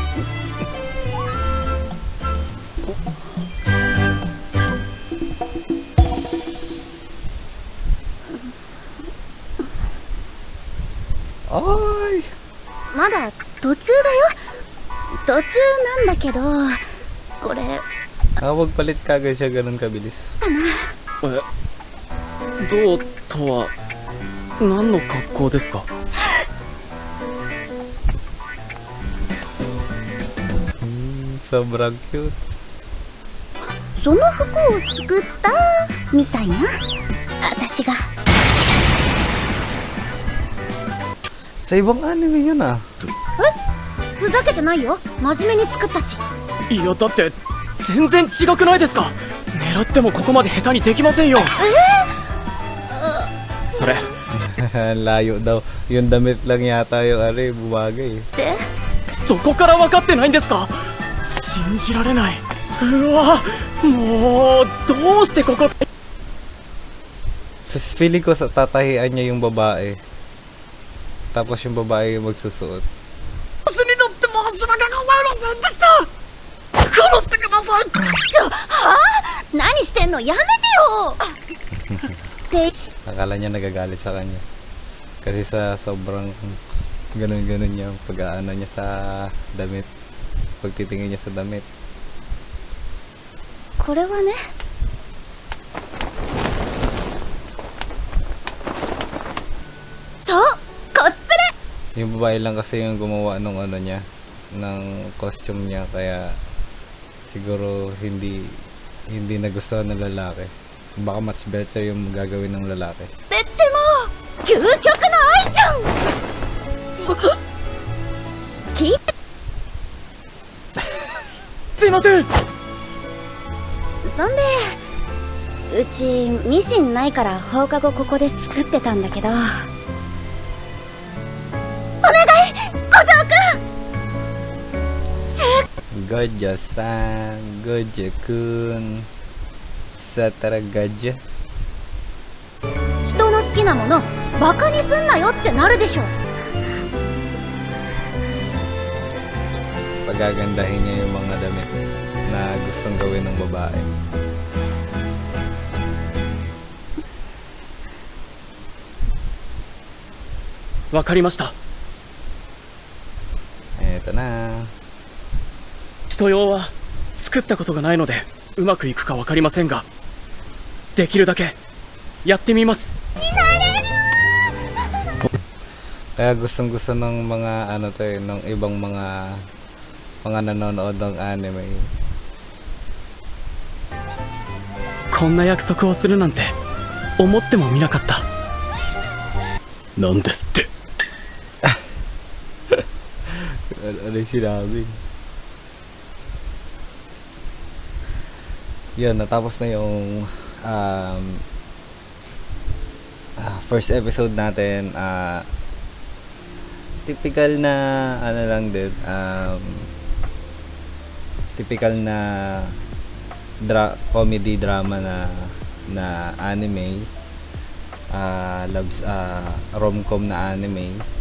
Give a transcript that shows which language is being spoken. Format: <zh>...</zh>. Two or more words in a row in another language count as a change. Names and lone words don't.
<ja>おーい。まだ途中だよ。途中なんだけど、これ</ja> <tl>Nakapagpalit kagad siya ganun kabilis.</tl> <ja>どうとは何の格好ですか。</ja> <tl>Sobrang cute.</tl> <ja>その服を作ったみたいな。私が。</ja> <tl>Sa ibang anime yun ah.</tl> <ja>ふざけてないよ。真面目に作ったし。いやだって全然違くないですか。狙ってもここまで下手にできませんよ。それ</ja> <tl>Layo daw. Yung damit lang yata yung bumagay.</tl> <ja>で、そこから分かってないんですか。信じられない。うわもうどうしてここ。</ja> <tl>Feeling ko sa tatahian niya yung babae. Tapos yung babae yung magsusuot.</tl> <ja>私にとって申し訳ございませんでした。殺してください。はぁ？何してんの？やめてよ。って、</ja> <tl>Akala niya nagagalit sa kanya. Kasi sa sobrang ganun-ganun niya pag-aano niya sa damit. Pagtitingin niya sa damit.</tl> <ja>これはね。そう、コスプレ。</ja> <tl>Yung babae lang kasi yung gumawa nung ano niya, ng costume niya, kaya siguro hindi nagustuhan ng lalaki. Baka</tl> <en>much better</en> <tl>yung gagawin ng lalaki.</tl> <ja>っても究極の愛ちゃん。聞いて。すいません。そんで、うちミシンないから放課後ここで作ってたんだけど、お願い、五条くん。 Gojo-san, Gojo-kun, Satara Gojo. 人の好きなものバカにすんなよってなるでしょ。</ja> <tl>Pagagandahin niya yung mga damit na gustong gawin ng babae.</tl> <ja>Wakarimashita.</ja> <tl>Eto na.</tl> <ja>人用は作ったことがないのでうまくいくかわかりませんが、できるだけやってみます。</ja> <tl>Kaya gustong-gusto ng mga ano to ng ibang mga nanonood ng anime.</tl> <ja>こんな約束をするなんて思ってもみなかった。なんですって。</ja> <tl>Ano yung sinabi? Yun, natapos na yung</tl> <en>first episode</en> <tl>natin. Typical na ano lang din, typical na</tl> <en>comedy drama</en> <tl>na anime, rom-com na anime.</tl>